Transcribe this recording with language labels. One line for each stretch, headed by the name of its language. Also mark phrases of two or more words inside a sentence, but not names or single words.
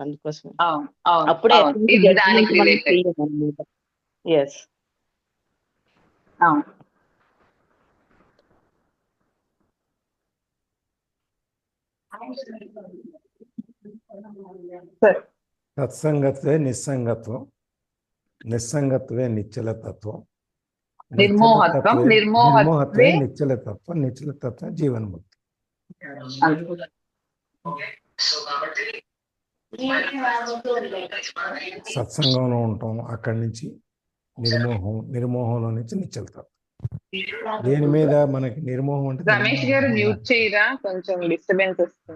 Telugu: అందుకోసం అవును అవును అప్పుడే అవును, ఇది దానికి రిలేటెడ్. ఎస్ అవును. సార్,
Sanskrit: సత్సంగత్వే నిస్సంగత్వం, నిస్సంగత్వే నిశ్చలతత్వం, నిర్మోహత్వం, నిర్మోహత్వే నిర్మోహత్వే నిశ్చలతత్వం, నిశ్చలతత్వం జీవన్ముక్తి.
Telugu: సత్సంగంలో ఉంటాం, అక్కడి నుంచి నిర్మోహం, నిర్మోహంలో నుంచి నిశ్చలతత్వం. దేని మీద మనకి నిర్మోహం అంటే రమేష్ గారు మ్యూట్ చేయరా, కొంచెం డిస్టర్బెన్స్ వస్తుంది.